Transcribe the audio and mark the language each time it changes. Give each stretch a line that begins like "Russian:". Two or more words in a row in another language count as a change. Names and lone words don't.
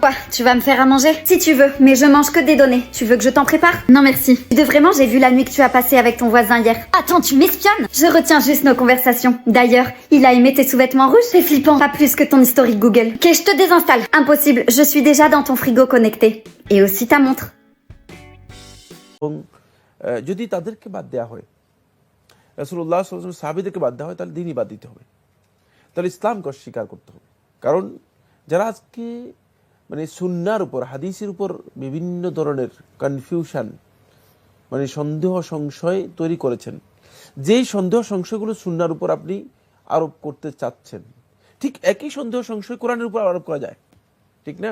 French: Quoi, tu vas me faire à manger? Si tu veux, mais je mange que des données. Tu veux que je t'en prépare? Non merci. De vraiment, j'ai vu la nuit que tu as passée avec ton voisin hier. Attends, tu m'espionnes? Je retiens juste nos conversations. D'ailleurs, il a aimé tes sous-vêtements rouges, c'est flippant. Pas plus que ton historique Google. Ok, je te désinstalle. Impossible, je suis déjà dans ton frigo connecté. Et aussi ta montre.
Bangla: যদি তাদেরকে বাদ দেওয়া হয়, রাসূলুল্লাহ
Arabic: صلى الله عليه وسلم
Bangla: সাহাবীদেরকে বাদ দেওয়া হয়, তাহলে দিনই বাদ দিতে হবে, তাহলে ইসলামকে অস্বীকার করতে হবে। কারণ যারা আজকে মানে সুন্নাহর উপর, হাদিসের উপর বিভিন্ন ধরনের কনফিউশন, মানে সন্দেহ সংশয় তৈরি করেছেন, যেই সন্দেহ সংশয়গুলো সুন্নাহর উপর আপনি আরোপ করতে চাচ্ছেন, ঠিক একই সন্দেহ সংশয় কোরআনের উপর আরোপ করা যায়, ঠিক না?